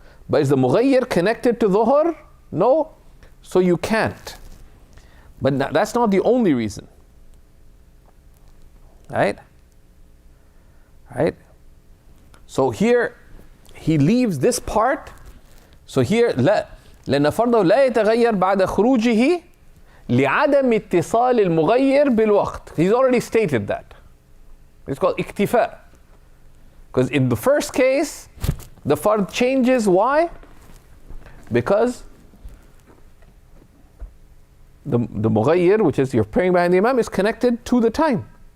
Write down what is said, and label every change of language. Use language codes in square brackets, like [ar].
[en] But is the mughayyir connected to dhuhr? No. So you can't. But that's not the only reason. Right? Right? So here he leaves this part. So here [ar] لأن فرضه لا يتغير بعد خروجه لعدم اتصال المغير بالوقت. [en] He's already stated that. It's called اكتفاء. Because in the first case, the fard changes. Why? Because the mughayyir, which is you're praying behind the imam, is connected to the time.